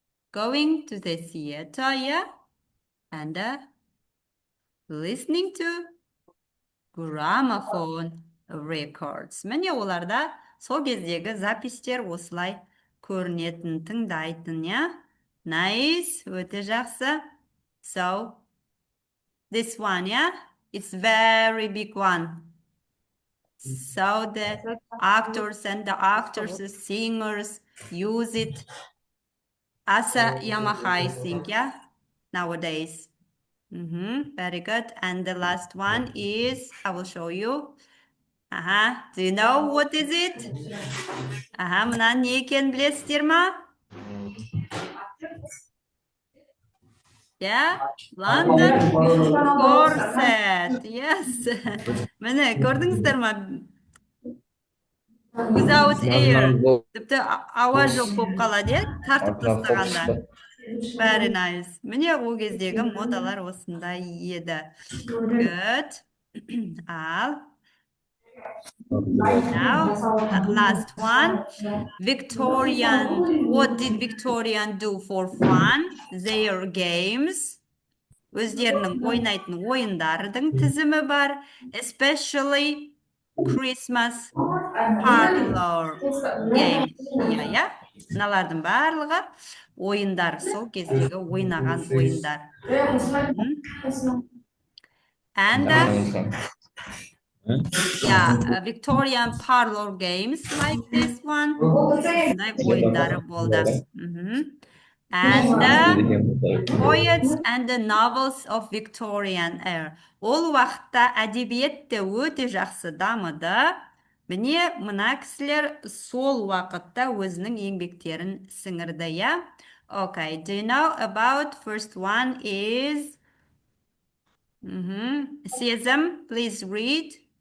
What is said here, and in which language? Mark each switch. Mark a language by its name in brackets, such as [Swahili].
[English] Going to the theater, and listening to gramophone records. [Kazakh] Міне оларда сол кездегі запистер осылай көрінетін, тыңдайтын, Nice, өте жақсы. [English] So, this one, It's very big one. So the actors and the actresses, singers use it as a Yamaha, I think, nowadays. Very good. And the last one is, I will show you. Do you know what is it? [Kazakh] Мына не екенін білесіздер ма? [English] London corset. Yes. [Kazakh] Міне, көрдіңіздер ма? [English] Without air. [Kazakh] Тіпті ауа жоқ болып қалады, тартып тастағанда. [English] Very nice. [Kazakh] Міне ол кездегі модалар осындай еді. [English] Good. Now, last one. Victorian. What did Victorian do for fun? Their games. [Kazakh] Өздерінің ойнайтын ойындардың тізімі бар. [English] Especially Christmas parlor games. [Kazakh] Мыналардың барлығы ойындар, сол кездегі ойнаған ойындар. [English] And Victorian parlor games like this one. [Kazakh] Ойындары болды. [English] And poets and the novels of Victorian era. [Kazakh] Ол уақытта әдебиет те өте жақсы дамыды. Міне, мына кісілер сол уақытта өзінің еңбектерін сіңірді, [English] Okay, do you know about first one is Sesame, please read.